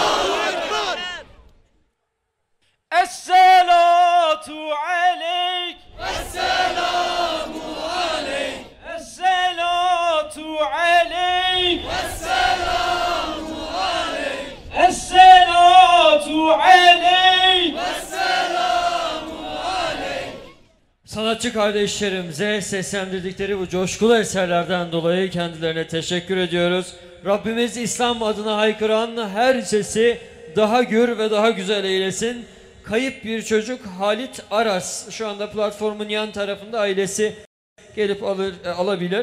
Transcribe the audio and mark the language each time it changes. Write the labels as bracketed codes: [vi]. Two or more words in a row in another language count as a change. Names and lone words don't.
[ar] الصلاة عليك السلام عليك الصلاة عليك السلام عليك الصلاة عليك السلام عليك. [tr] Sanatçı kardeşlerimize seslendirdikleri bu coşkulu eserlerden dolayı kendilerine teşekkür ediyoruz. Rabbimiz İslam adına haykıran her sesi daha gür ve daha güzel eylesin. Kayıp bir çocuk Halit Aras şu anda platformun yan tarafında, ailesi gelip alabilir.